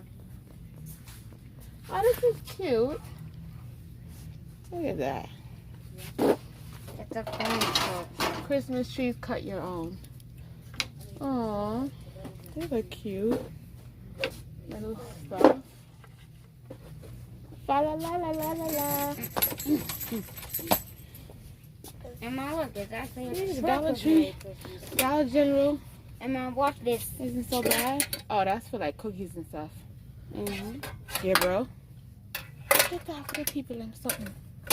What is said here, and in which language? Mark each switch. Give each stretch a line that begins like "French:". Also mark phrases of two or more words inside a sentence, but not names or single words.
English: Oh, this is cute. Look at that. It's a phone book. Christmas trees, cut your own. Aw, they look cute. Little stuff. Fa la la la la la la. And Mom, look, it's actually Yeah, a Dollar Christmas Tree. Christmas. Dollar General And Mom, watch this. isn't so bad. Oh, that's for like cookies and stuff. Mm-hmm. Yeah, bro. Get that for the people and something.